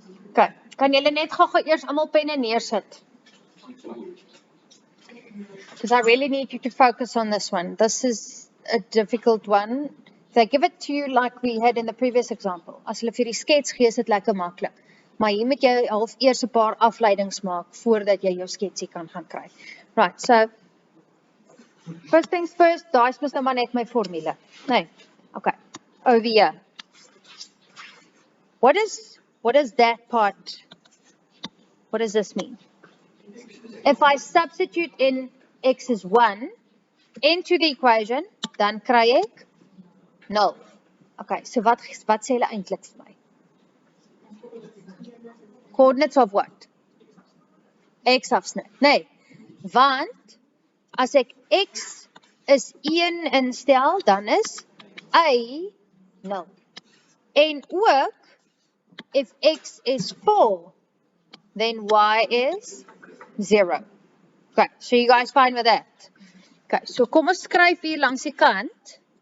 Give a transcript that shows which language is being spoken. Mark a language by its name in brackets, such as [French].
[Afrikaans] Okay, kan julle net gou eers almal penne neersit? [English] Because I really need you to focus on this one. This is a difficult one. They give it to you like we had in the previous example. [Afrikaans] As hulle vir die skets gee, is dit lekker maklik. Maar hier moet jy half eers 'n paar afleidings maak voordat jy jou sketsie kan gaan kry. [English] Right, so first things first, [Afrikaans] daai is mos nou maar net my formule. Nee. [English] Okay. Over here. What is that part? What does this mean? If I substitute in x is 1 into the equation, [Afrikaans] dan kry ek 0. Okay, so wat sê hulle eintlik vir my? [English] Coordinates of what? [Afrikaans] X afsnit. Nee, want as ek x is 1 instel, dan is y 0. En ook, [English] if x is 4, then y is 0. Okay, so you guys fine with that? [Afrikaans] Okay, so kom ons skryf hier langs die kant.